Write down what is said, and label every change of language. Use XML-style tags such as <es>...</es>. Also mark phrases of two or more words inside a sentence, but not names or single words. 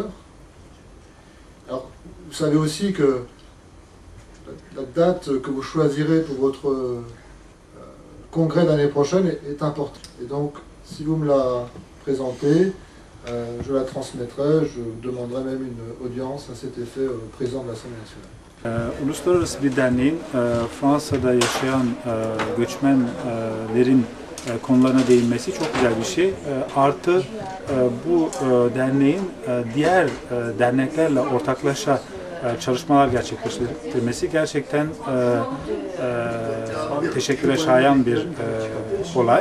<fr>Alors, vous savez aussi que la date que vous choisirez pour votre congrès d'année prochaine est importante. Et donc, si vous me la présentez, je la transmettrai, je demanderai même une audience à cet effet au président de l'Assemblée nationale.</fr> <tr>Uluslararası bir derneğin Fransa'da yaşayan göçmenlerin konularına değinmesi çok güzel bir şey. Artı bu derneğin diğer derneklerle ortaklaşa çalışmalar gerçekleştirmesi gerçekten teşekküre şayan bir olay.</tr>